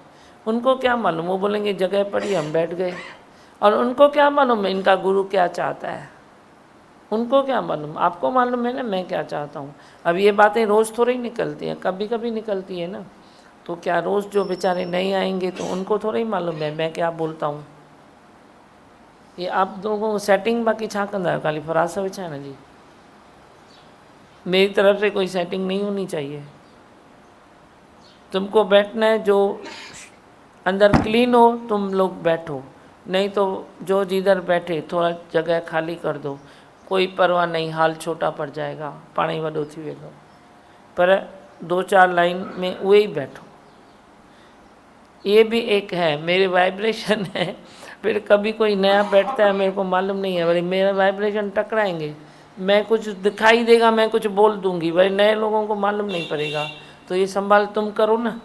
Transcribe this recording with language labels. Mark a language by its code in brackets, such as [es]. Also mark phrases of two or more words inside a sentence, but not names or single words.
[hi] उनको क्या मालूम, वो बोलेंगे जगह पड़ी हम बैठ गए। और उनको क्या मालूम है इनका गुरु क्या चाहता है, उनको क्या मालूम। आपको मालूम है ना मैं क्या चाहता हूँ। अब ये बातें रोज़ थोड़ी निकलती हैं, कभी कभी निकलती है ना। तो क्या रोज़ जो बेचारे नहीं आएंगे तो उनको थोड़ा ही मालूम है मैं क्या बोलता हूँ। ये आप लोगों को सेटिंग [sd] बाकी छा कंदा आहियो, [hi] खाली फरास विछा है ना जी। मेरी तरफ से कोई सेटिंग नहीं होनी चाहिए। तुमको बैठना है, जो अंदर क्लीन हो तुम लोग बैठो, नहीं तो जो जिधर बैठे थोड़ा जगह खाली कर दो, कोई परवाह नहीं, हाल छोटा पड़ जाएगा, [sd] पानी वॾो थी वेंदो। [hi] पर 2-4 लाइन में उहे ही बैठो। ये भी एक है, मेरे वाइब्रेशन है। फिर कभी कोई नया बैठता है, मेरे को मालूम नहीं है, भाई मेरा वाइब्रेशन टकराएंगे, मैं कुछ दिखाई देगा, मैं कुछ बोल दूंगी, भाई नए लोगों को मालूम नहीं पड़ेगा। तो ये संभाल तुम करो ना।